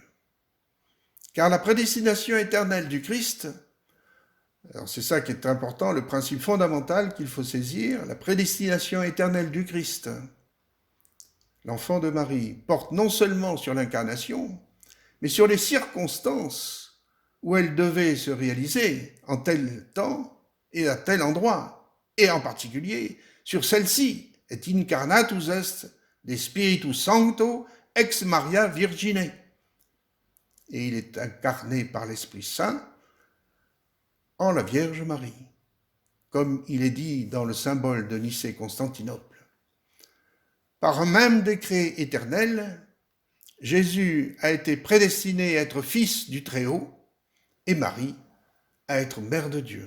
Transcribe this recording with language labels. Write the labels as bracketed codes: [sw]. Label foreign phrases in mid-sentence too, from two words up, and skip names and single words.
[fr] Car la prédestination éternelle du Christ, alors c'est ça qui est important, le principe fondamental qu'il faut saisir, la prédestination éternelle du Christ, l'enfant de Marie, porte non seulement sur l'incarnation, mais sur les circonstances où elle devait se réaliser en tel temps et à tel endroit, et en particulier sur celle-ci, [la] et incarnatus est de Spiritus Sancto ex Maria Virgine. [fr] Et il est incarné par l'Esprit Saint en la Vierge Marie, comme il est dit dans le symbole de Nicée-Constantinople. Par un même décret éternel, Jésus a été prédestiné à être fils du Très-Haut et Marie à être mère de Dieu.